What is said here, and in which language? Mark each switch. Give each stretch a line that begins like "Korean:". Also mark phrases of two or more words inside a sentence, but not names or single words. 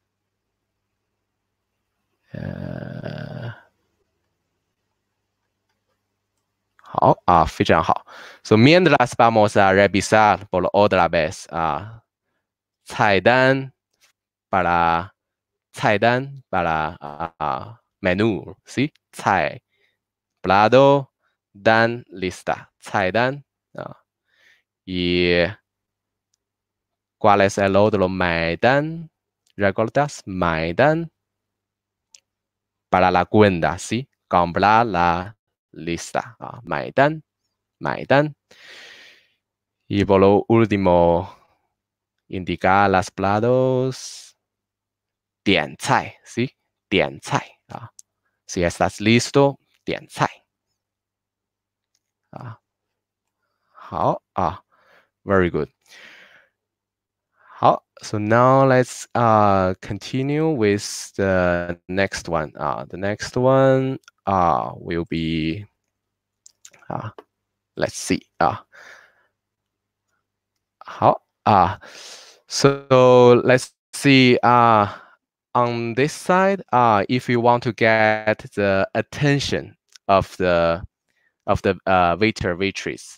Chinese: 非常好。
Spanish: So mientras vamos a revisar por otra vez 菜单 para menú, ¿sí? 菜 plato dan lista 菜单 y ¿cuál es el otro 买单? ¿Recuerdas? 买单 para la cuenta, ¿sí? Comprar la lista 买单 y por lo último indicar las platos 点菜 ¿sí?
English: 点菜
Spanish: Si estás listo
Chinese: 点菜 好
English: very good 好 so now let's continue with the next one the next one will be let's see 好 so let's see on this side if you want to get the attention of the waiter waitress.